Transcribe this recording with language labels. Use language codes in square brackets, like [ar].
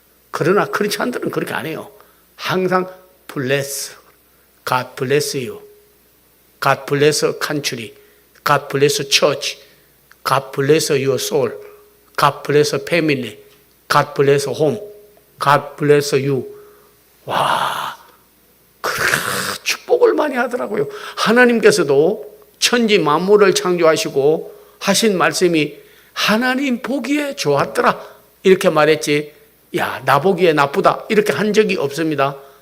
[ko] 그러나 크리스찬들은 그렇게 안 해요. 항상 [en] bless, God bless you, God bless country, God bless church, God bless your soul, God bless family, God bless home, God bless you. [ko] 와, 그렇게 축복을 많이 하더라고요. 하나님께서도 천지 만물을 창조하시고 하신 말씀이 하나님 보기에 좋았더라 이렇게 말했지, 야, 나 보기에 나쁘다 이렇게 한 적이 없습니다.